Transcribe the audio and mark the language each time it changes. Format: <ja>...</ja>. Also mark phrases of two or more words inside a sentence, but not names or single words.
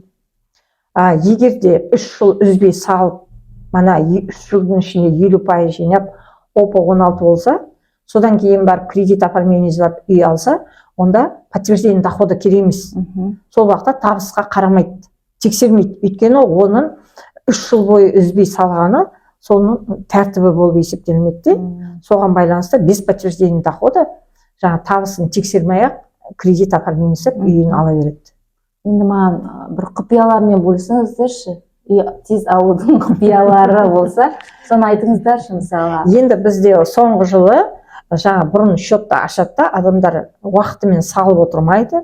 <kk>Егер де 3 жыл үзбей салып, мана 3 жылдың ішінде 50% жинап, опа 16 болса, содан кейін барып</kk> <ru>кредит оформление</ru> <kk>жасап үй алса, онда</kk> <ru>подтверждение дохода</ru> <kk>керек емес. Сол уақытта табысқа қарамайды, тексермейді. Өйткені оның 3 жыл бойы үзбей салғаны соның тәртібі болып есептелмейді. Соған байланысты</kk> <ru>без подтверждения дохода</ru> <kk>жаңа табысын тексермей-ақ</kk> <ru>кредит оформление</ru> <kk>жасап үйін ала береді. Енді маған бір құпиялармен бөлісіңіздерші, үй тез алудың құпиялары болса, соны айтыңыздаршы мысалы. Енді бізде соңғы жылы жаңа бұрын счетты ашады, адамдар уақытымен салып отырмайды.</kk>